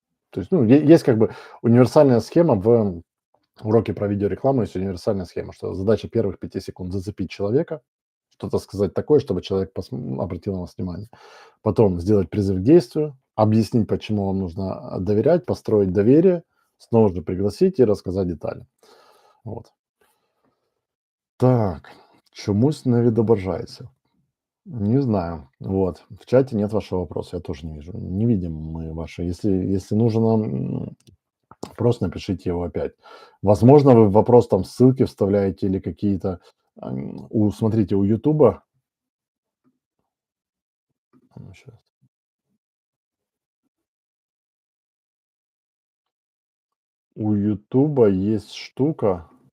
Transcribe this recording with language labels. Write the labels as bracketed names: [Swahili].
[Russian] То есть, ну, есть как бы универсальная схема в уроке про видеорекламу, есть универсальная схема, что задача первых 5 секунд зацепить человека, что-то сказать такое, чтобы человек обратил на вас внимание. Потом сделать призыв к действию, объяснить, почему вам нужно доверять, построить доверие, снова же пригласить и рассказать детали. Вот. [Ukrainian] Так, чомусь не відображається. [Russian] Не знаю. Вот. В чате нет вашего вопроса, я тоже не вижу. Не видим мы ваши. Если нужно, просто напишите его опять. Возможно, вы в вопрос там ссылки вставляете или какие-то Смотрите, у "Ютуба" щас, у "Ютуба" есть штука.